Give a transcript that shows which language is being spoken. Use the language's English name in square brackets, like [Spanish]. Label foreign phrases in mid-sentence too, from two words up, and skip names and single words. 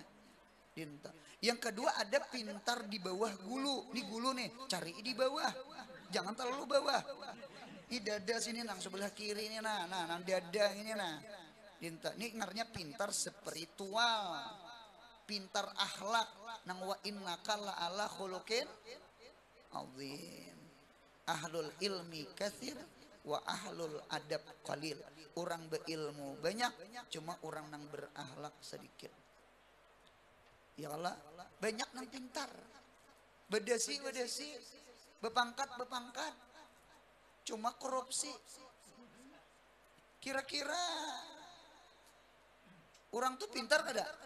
[Banjar] Yang kedua ada pintar di bawah gulu. Ini gulu nih, cari di bawah. Jangan terlalu bawah. Ini dada sini nang sebelah kiri ini nang dada ini nah. Ini ngarnya pintar spiritual. Pintar akhlak. [Arabic] Nang وإنك لعلى خلق عظيم. أهل العلم كثير وأهل الأدب قليل. [Banjar] Orang berilmu banyak, cuma orang nang berakhlak sedikit. Ya Allah, banyak nang pintar. Bedasi, bepangkat. Cuma korupsi. Kira-kira orang tuh pintar kada?